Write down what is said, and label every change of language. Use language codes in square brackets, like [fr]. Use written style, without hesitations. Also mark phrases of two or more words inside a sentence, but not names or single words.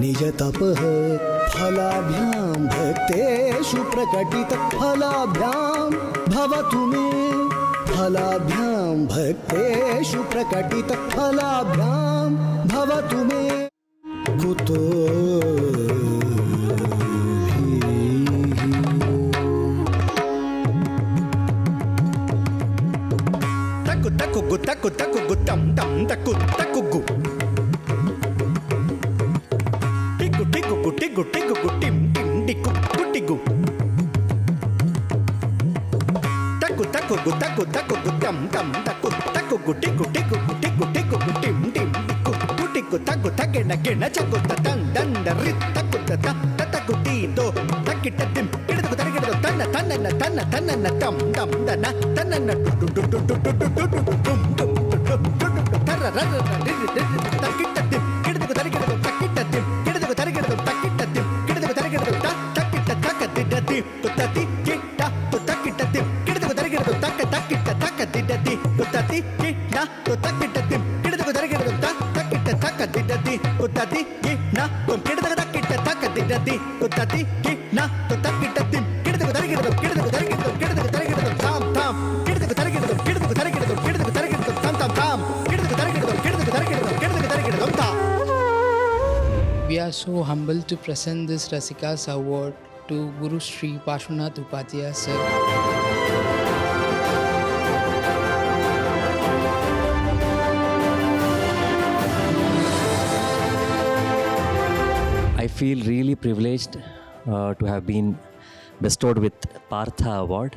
[sa] तपः फलाभ्यां भक्तेषु प्रकटितफलाभ्यां भवतु मे फलाभ्यां भक्तेषु प्रकटितफलाभ्यां भवतु मे कुतो taku taku taku gu tam tam taku taku gu tiku tiku gu tiku tiku gu tim tim tiku gu tiku taku taku gu tam tam taku taku gu tiku tiku gu tiku tiku gu tim tim tiku gu tiku taku takena gena chaku tan dan rit taku ta taku ti do takita tim kidu tarigadu tanna tanna tanna tanna tam tam dana tanna du du du du du du du dum dum tarra tarra takita tim kidu tarigadu takita tim kidu tarigadu takita tim kidu tarigadu takita takati dati tutati kita tutakita tim kidu tarigadu takita takati dati tutati kita tutakita tim kidu tarigadu takita takati dati tutati kita kidu takita takati dati tutati kita tutakita tim kidu tarigadu kidu tarigadu kidu tarigadu tam tam kidu tarigadu kidu tarigadu kidu tarigadu tam tam tam kidu tarigadu kidu tarigadu kidu tarigadu tam. [en] We are so humbled to present this Rasikas Award to Guru Sri Parshvanath Upadhyaya sir. I feel really privileged to have been bestowed with Partha Award.